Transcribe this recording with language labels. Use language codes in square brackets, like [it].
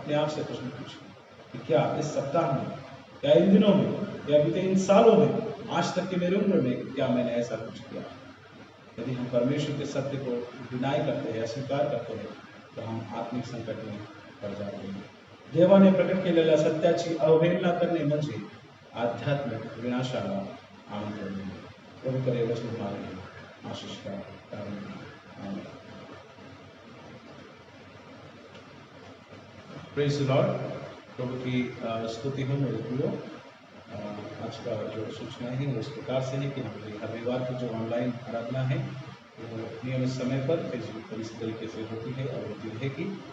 [hi] अपने आप से प्रश्न पूछिए कि क्या इस सप्ताह में, या इन दिनों में, या बीते इन सालों में, आज तक की मेरी उम्र में क्या मैंने ऐसा कुछ किया? यदि हम परमेश्वर के सत्य को डिनाई करते हैं, अस्वीकार करते हैं, तो हम आत्मिक संकट में पड़ जाते हैं। [mr] देवाने प्रकट केलेल्या सत्याची अवहेलना करणे म्हणजे आध्यात्मिक विनाशाला आमंत्रण देणे। [hi] प्रभू करे वचन हमारे आशीष का कारण आमीन। [en] Praise the lord. [hi] प्रभु की स्तुति हो मेरे प्रियो। आज का जो सूचनाएं हैं वो इस प्रकार से है कि हमारी हर रविवार की जो ऑनलाइन आराधना है वो नियमित समय पर फेसबुक पर इस तरीके से होती है और होती रहेगी।